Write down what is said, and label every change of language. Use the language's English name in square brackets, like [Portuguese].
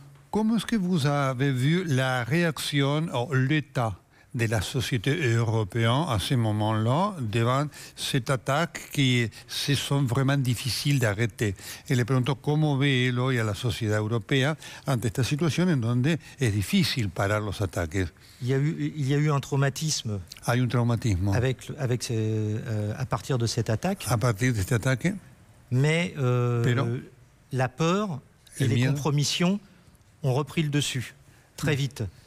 [Spanish] ¿Cómo es que [French] vous avez vu la réaction, l'état de la société européenne à ce moment-là devant cette attaque qui se sont vraiment difficiles d'arrêter. [Spanish] Et le pregunto cómo ve él hoy a la sociedad europea ante esta situación en donde es difícil parar los ataques. [French] Il y a eu un traumatisme. [Spanish] Hay un traumatismo. [French] À partir de cette attaque. [Spanish] A partir de este ataque. [French] Mais la peur et les compromissions ont repris le dessus très vite.